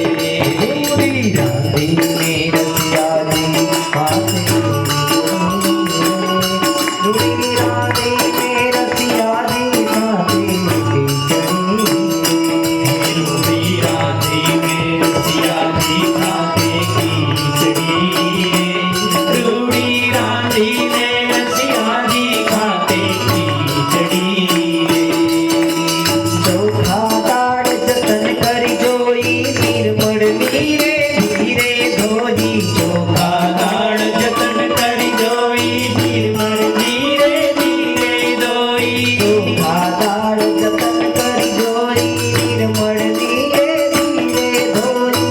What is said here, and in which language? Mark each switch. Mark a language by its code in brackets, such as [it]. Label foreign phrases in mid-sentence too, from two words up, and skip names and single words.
[hi] रूड़ी राधे में रसिया जी खाते रूड़ी राधे में रसिया जी खाते खिचड़ी रूड़ी राधे में रसिया जी खाते खिचड़ी रे, रूड़ी राधे में रसिया जी खाते खिचड़ी रे. [gu] ચોખા દાળ જતન કરી જોઈ નિર્મળ નીરે ધીરે ધોઈ ચોખા દાળ જતન કરી જોઈ નિર્મળ ધીરે ધીરે ધોઈ. ચોખા દાળ જતન કરી જોઈ નિર્મળ નીરે ધીરે ધોઈ